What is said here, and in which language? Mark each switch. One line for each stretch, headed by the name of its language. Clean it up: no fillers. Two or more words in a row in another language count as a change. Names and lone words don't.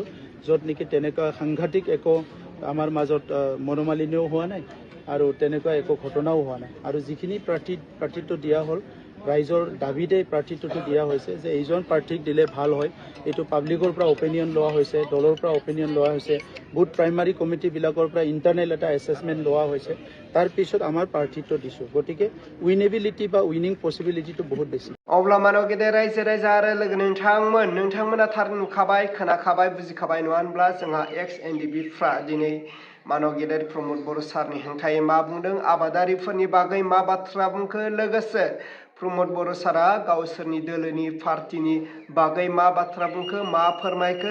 Assamese: য'ত নেকি তেনেকুৱা সাংঘাতিক একো আমাৰ মাজত মনোমালিন্যও হোৱা নাই আৰু তেনেকুৱা একো ঘটনাও হোৱা নাই আৰু যিখিনি প্ৰাৰ্থীত্ব দিয়া হ'ল ৰাইজৰ দাবীতে প্ৰাৰ্থীত্বটো দিয়া হৈছে যে এইজন প্ৰাৰ্থীক দিলে ভাল হয় এইটো পাব্লিকৰ পৰা অপিনিয়ন লোৱা হৈছে দলৰ পৰা অপিনিয়ন লোৱা হৈছে বুথ প্ৰাইমাৰী কমিটিবিলাকৰ পৰা ইণ্টাৰনেল এটা এছেছমেণ্ট লোৱা হৈছে তাৰপিছত আমাৰ প্ৰাৰ্থীত্ব দিছোঁ গতিকে উইনেবিলিটি বা
English: winning possibility
Assamese: বহুত বেছি
Bodo: अब्ला मानव गेदेर रायजो राजा आरो लोगो नोंथांमोना थार नुखाबाय खोनाखाबाय बुजिखाबाय नङा होनब्ला जोंहा XNDB फ्रा दिनै मानव गेदेर प्रमोद बर' सारनि हेंथायै मा बुंदों आबादारिफोरनि बागै मा बाथ्रा बुंखो लोगोसे प्रमोद बर' सारा गावसोरनि दोलोनि पार्टिनि बागै मा बाथ्रा बुंखो मा फोरमायखो